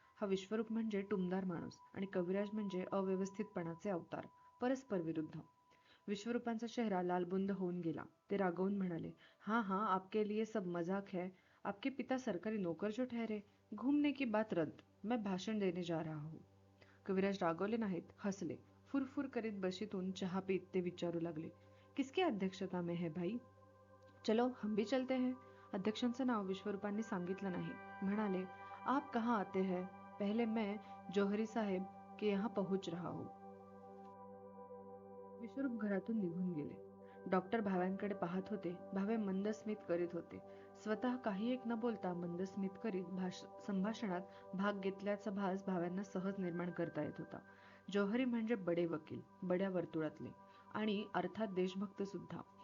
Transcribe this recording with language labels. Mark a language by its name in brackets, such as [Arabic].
[Marathi] हा विश्वरूप म्हणजे टुमदार माणूस आणि कविराज म्हणजे अव्यवस्थितपणाचे अवतार, परस्पर विरुद्ध. विश्वरूपांचा चेहरा लालबुंद होऊन गेला. ते रागवून म्हणाले, [Hindi] हाँ हाँ, आपके लिए सब मजाक है. आपके पिता सरकारी नौकर जो ठहरे. घूमने की बात रद्द. मैं भाषण देने जा रहा हूँ. [Marathi] कविराज रागवले नाहीत, हसले. फुरफुर करीत बशीतून चहा पीत ते विचारू लागले, [Hindi] किसकी अध्यक्षता में है भाई? चलो हम भी चलते हैं. [Marathi] अध्यक्षांचं नाव विश्वरूपांनी सांगितलं नाही. म्हणाले, [Hindi] आप कहाँ आते हैं? पहले मैं जौहरी साहेब के यहाँ पहुंच रहा हूँ. [Marathi] विश्वरूप घरातून निघून गेले. डॉक्टर भाव्यांकडे पाहत होते. भावे मंद स्मित करीत होते. स्वतः काही एक न बोलता मंद स्मित करीत संभाषणात भाग घेतल्याचा भास भाव्यांना सहज निर्माण करता येत होता. जौहरी म्हणजे बडे वकील, बड्या वर्तुळातले आणि अर्थात देशभक्त सुद्धा.